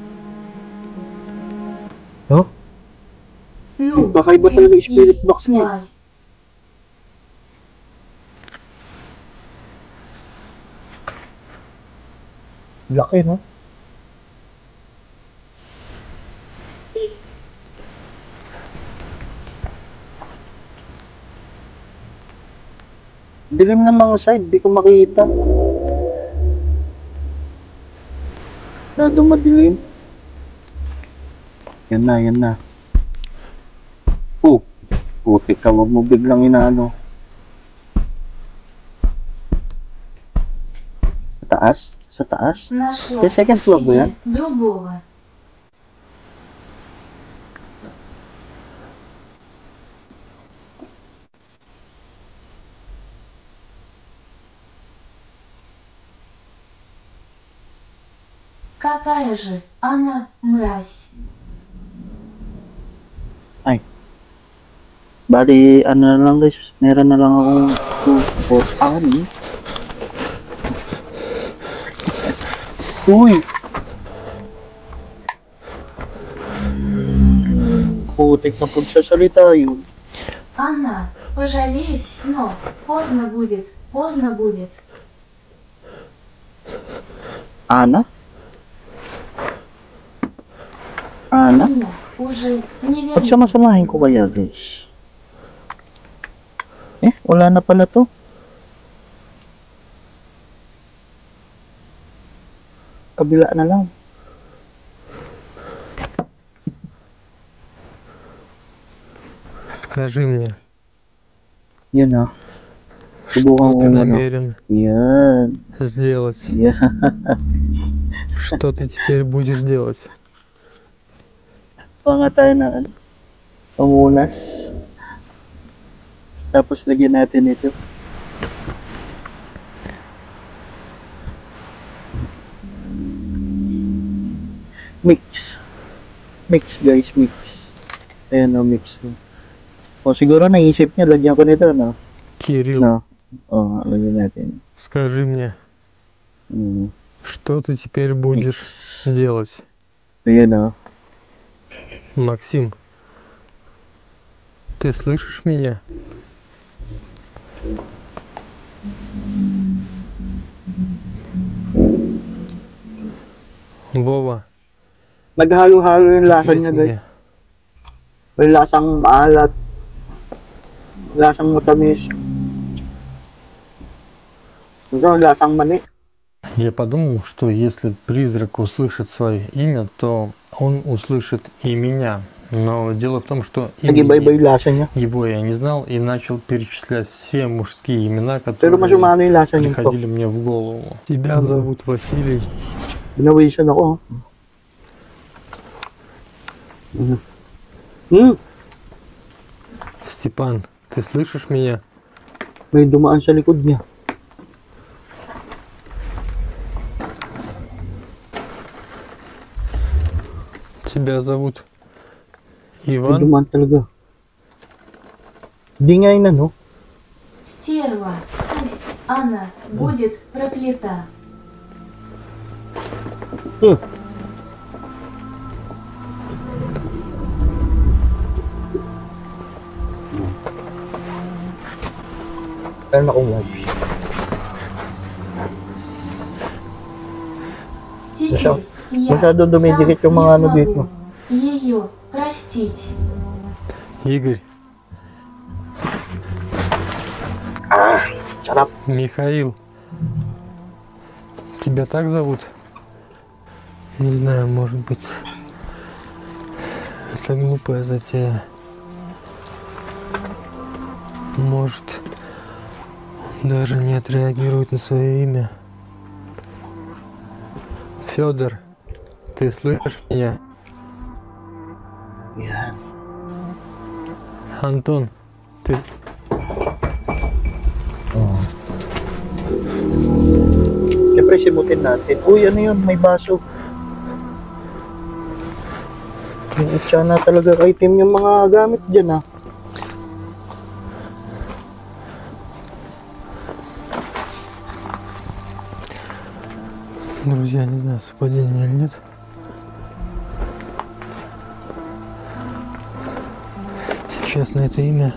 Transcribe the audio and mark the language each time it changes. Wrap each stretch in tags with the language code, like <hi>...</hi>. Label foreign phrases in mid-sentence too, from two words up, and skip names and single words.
<tl>No?</tl> <ru>Ну,</ru> <tl>Kakaiba</tl> <ru>ты</ru> <tl>talaga yung spirit</tl> <ru>и</ru> <tl>box niya.</tl> <ru>тварь.</ru> <tl>Laki, no? Dilim ng mga side, di ko makita. Nado madilim. Yan na, yan na. Oh, putik ka, wag mo biglang inaano. Sa taas? Sa taas?</tl> <ru>Нашла</ru> <tl>Sa</tl> <en>second floor</en> <tl>ba yan?</tl> <ru>себе другого. Какая же она мразь.</ru> <tl>Bali, ano na lang guys, meron na lang akong 2, 4, 6. Uy! Putik na pagsasalita yun.</tl> <ru>Она пожалеет, но поздно будет, поздно будет.</ru> <tl>Ana? Ana?</tl> <ru>Меня уже не</ru> <tl>Ba't</tl> <ru>вернет.</ru> <tl>samasamahin ko kaya guys? Wala na pala to. Kabila na lang.</tl> <ru>Скажи мне,</ru> <tl>Yun ah.</tl> <ru>что</ru> <tl>Subukan ko</tl> <ru>ты</ru> <tl>muna.</tl> <ru>намерен</ru> <tl>Yan.</tl> <ru>сделать?</ru> <tl>Yan.</tl> <ru>Что ты теперь будешь делать?</ru> <tl>Pa nga tayo na ano. Pamunas. Tapos lagyan natin ito. Mix.</tl> <en>Mix guys, mix.</en> <tl>Ayan o, mix. O siguro naisip niya, lagyan ko nito, no?</tl> <ru>Кирилл,</ru> <tl>No. O, lagyan natin.</tl> <ru>скажи мне, Mm. что ты теперь будешь делать?</ru> <tl>Ayan o.</tl> <ru>Максим, ты слышишь меня? Вова,</ru> <tl>Naghalo-halo yung lasa</tl> <ru>ответь</ru> <tl>niya, guys.</tl> <ru>мне.</ru> <tl>May lasang maalat. Lasang matamis. Ito, lasang mani.</tl> <ru>Я подумал, что если призрак услышит свое имя, то он услышит и меня. Но дело в том, что</ru> <tl>Nag-iba-iba yung lasa niya.</tl> <ru>его я не знал и начал перечислять все мужские имена,</ru> <tl>Pero</tl> <ru>которые</ru> <tl>mas umano yung lasa nito.</tl> <ru>приходили мне в голову. Тебя зовут Василий.</ru> <tl>Binawisan ako.</tl> <ru>Степан, ты слышишь меня?</ru> <tl>May dumaan sa likod niya.</tl> <ru>Тебя зовут</ru> <tl>May</tl> <ru>Иван.</ru> <tl>dumaan talaga. Di nga yun ano.</tl> <ru>Стерва, пусть она будет проклята.</ru> <tl>Meron akong wipes.</tl> <ru>Теперь я</ru> <tl>Masyado dumidikit yung</tl> <ru>сам</ru> <tl>mga ano</tl> <ru>не</ru> <tl>dito.</tl> <ru>смогу ее простить. Игорь, Sarap. Михаил. Тебя так зовут? Не знаю, может быть, это глупая затея. Может, он даже не отреагирует на свое имя. Федор, ты слышишь меня?</ru> <tl>Yan.</tl> <ru>Антон, ты...</ru> <tl>Siyempre simutin natin. Uy, ano yun? May baso. Yung itsa na talaga kay Tim yung mga gamit dyan ah.</tl> <ru>Друзья, не знаю, совпадение или нет. Сейчас на это имя</ru>